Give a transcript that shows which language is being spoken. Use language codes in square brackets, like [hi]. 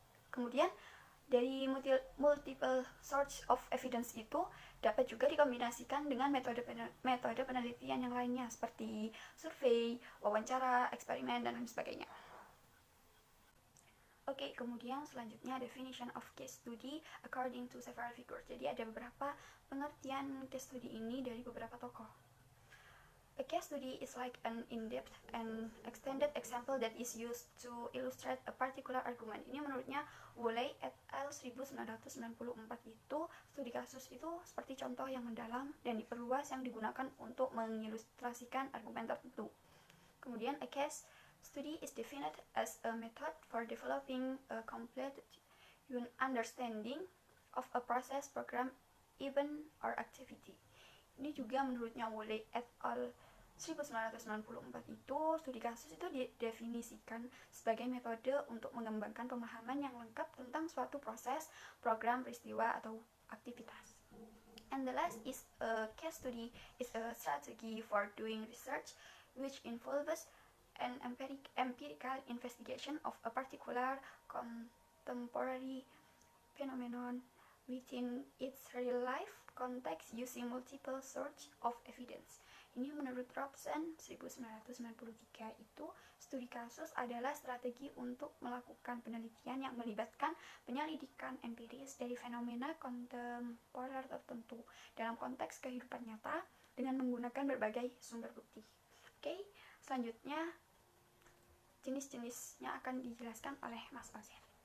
[id] Kemudian dari multiple source of evidence itu dapat juga dikombinasikan dengan metode penelitian yang lainnya seperti survei, wawancara, eksperimen, dan lain sebagainya. [en] Oke, kemudian selanjutnya definition of case study according to several figures. [id] Jadi ada beberapa pengertian case study ini dari beberapa tokoh. [en] A case study is like an in-depth and extended example that is used to illustrate a particular argument. [id] Ini menurutnya Woolley et al. 1994 itu, studi kasus itu seperti contoh yang mendalam dan diperluas yang digunakan untuk mengilustrasikan argumen tertentu. [en] Kemudian a case study is defined as a method for developing a complete understanding of a process, program, event, or activity. [id] Ini juga menurutnya Woolley et al. 1994 itu, studi kasus itu didefinisikan sebagai metode untuk mengembangkan pemahaman yang lengkap tentang suatu proses, program, peristiwa, atau aktivitas. [en] And the last is a case study is a strategy for doing research which involves an empirical investigation of a particular contemporary phenomenon within its real life context using multiple sources of evidence. [id] Ini menurut Robson 1993 itu, studi kasus adalah strategi untuk melakukan penelitian yang melibatkan penyelidikan empiris dari fenomena kontemporer tertentu dalam konteks kehidupan nyata dengan menggunakan berbagai sumber bukti. Oke, selanjutnya jenis-jenisnya akan dijelaskan oleh Mas Ozer.